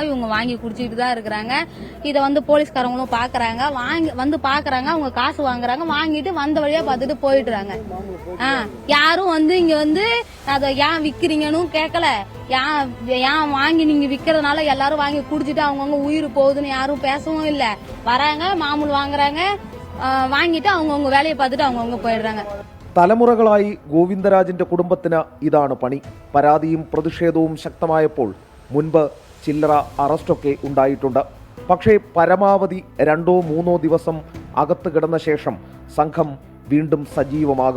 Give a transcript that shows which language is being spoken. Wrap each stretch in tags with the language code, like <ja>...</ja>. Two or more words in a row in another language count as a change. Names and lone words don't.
<ta>இவங்க வாங்கி குடிச்சிட்டு தான் இருக்கிறாங்க. இதை வந்து போலீஸ்காரங்களும் பாக்குறாங்க, பாக்குறாங்க, அவங்க காசு வாங்குறாங்க, வாங்கிட்டு வந்த வழியா பார்த்துட்டு போயிடுறாங்க. யாரும் வந்து இங்க வந்து அத ஏன் விக்கிறீங்கன்னு கேட்கல. ஏன் வாங்கி நீங்க விக்கிறதுனால எல்லாரும் வாங்கி குடிச்சிட்டு அவங்கவுங்க உயிர் போகுதுன்னு யாரும் பேசவும் இல்ல. வராங்க, மாமூல் வாங்குறாங்க, வாங்கிட்டு அவங்கவுங்க வேலையை பார்த்துட்டு அவங்கவுங்க போயிடுறாங்க.</ta> <ml>തലമുറകളായി ഗോവിന്ദരാജിന്റെ കുടുംബത്തിന് ഇതാണ് പണി. പരാതിയും പ്രതിഷേധവും ശക്തമായപ്പോൾ മുൻപ് ചില്ലറ അറസ്റ്റൊക്കെ ഉണ്ടായിട്ടുണ്ട്. പക്ഷേ പരമാവധി 2-3 ദിവസം അകത്ത് കിടന്ന ശേഷം സംഘം വീണ്ടും സജീവമാകും.</ml>